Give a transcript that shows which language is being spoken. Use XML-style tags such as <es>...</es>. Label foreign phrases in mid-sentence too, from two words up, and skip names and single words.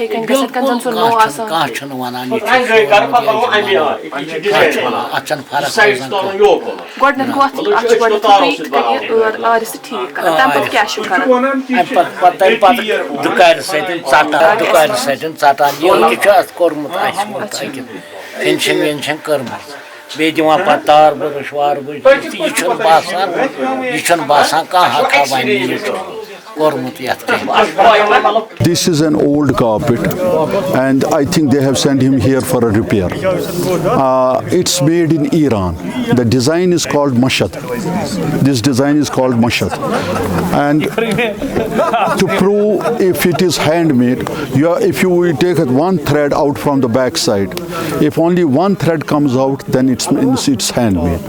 <ks>دکار ژٹان فنشنگ وینشنگ کٔرمٕژ بیٚیہِ دِوان پتہٕ تار برٕش وار برٕش یہِ چھُنہٕ باسان کانٛہہ ہکھا وۄنۍ یہِ چھُ کوٚرمُت یتھ کینٛہہ۔</ks> <en>This is an old carpet and I think they have sent him here for a repair. It's made in Iran. The design is called Mashhad. This design is called Mashhad. And to prove if it is handmade, if you take one thread out from the back side, if only one thread comes out, then it's handmade.</en>